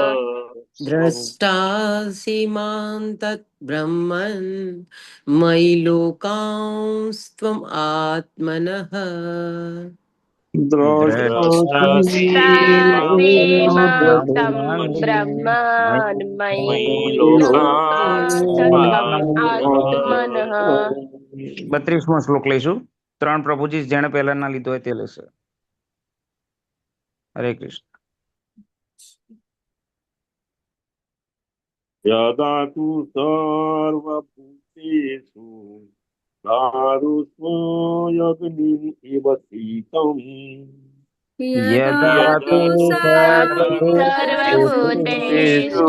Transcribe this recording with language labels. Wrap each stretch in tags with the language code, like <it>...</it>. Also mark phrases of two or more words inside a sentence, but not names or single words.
<sa>द्रष्टासि मां तत् ब्रह्मन् मयि लोकांस्त्वम् आत्मनः द्रष्टासि द्रष्टासि मां मां तं ब्रह्मन् मयि मयि लोकास्त्वमात्मनः</sa> <gu>32મો શ્લોક લઈશું. 3 પ્રભુજી જેણે પહેલા ના લીધો હોય તે લેશે. હરે કૃષ્ણ.</gu> <sa>यदा तु सर्वभूतेषु दारुष्वयग्निम् इव शीतम् यदा तु सर्वभूतेषु</sa>